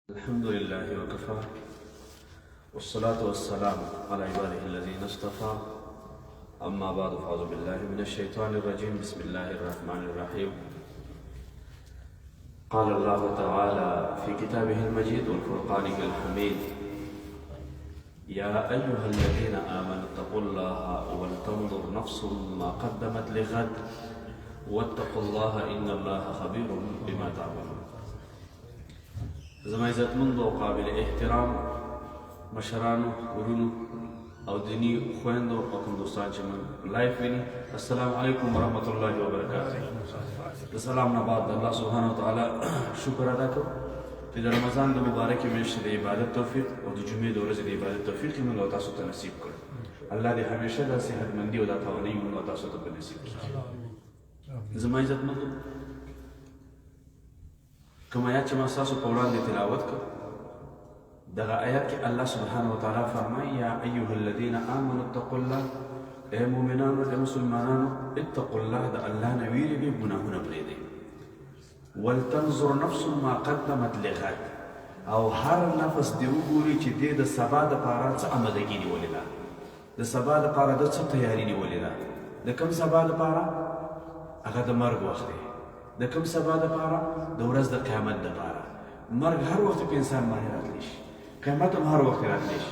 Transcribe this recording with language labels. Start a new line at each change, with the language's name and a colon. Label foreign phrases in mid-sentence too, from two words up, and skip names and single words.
Arabic: الحمد لله وكفى والصلاة والسلام على عباده الذين اصطفى أما بعد فأعوذ بالله من الشيطان الرجيم بسم الله الرحمن الرحيم قال الله تعالى في كتابه المجيد والفرقانه الحميد يا أيها الذين آمنوا اتقوا الله ولتنظر نفس ما قدمت لغد واتقوا الله إن الله خبير بما تعملون.
Pashto: زما عزتمند او قابل احترام مشرانو ورونو او دینی خویندو او کوم دوستان چې من لایف ویني،
Arabic: السلام علیکم ورحمۃ اللہ وبرکاتہ.
Pashto: د سلام نه بعد
Arabic: الله سبحانه وتعالی
Pashto: شکر ادا کوم چې د رمضان د مبارکې میاشتې د عبادت توفیق او د جمعې د ورځې د عبادت توفیق موږ او تاسو ته نصیب کړ. الله دې همیشه د صحتمندي او د توانایي موږ او تاسو ته په نصیب کړي. زما عزتمندو کوم آیات چې ما ستاسو په وړاندې تلاوت کړ، دغه آیات کې
Arabic: الله سبحانه وتعالی
Pashto: فرمایي
Arabic: یا ایها الذین آمنوا اتقوا الله،
Pashto: ای مؤمنانو ای مسلمانانو
Arabic: اتقوا الله،
Pashto: د الله نه ویریږئ، ګناهونه پرېږدئ.
Arabic: ولتنظر نفس ما قدمت لغد،
Pashto: او هر نفس دې وګوري چې دې د سبا دپاره څه آمدګي نیولې ده، د سبا دپاره د څه تیاري نیولې ده. د کوم سبا دپاره؟ هغه د مرګ وخت دی. د کوم سبا دپاره؟ د ورځ د قیامت دپاره. مرګ هر وخت په انسان باندې راتلی شي، قیامت هم هر وخت راتلی شي.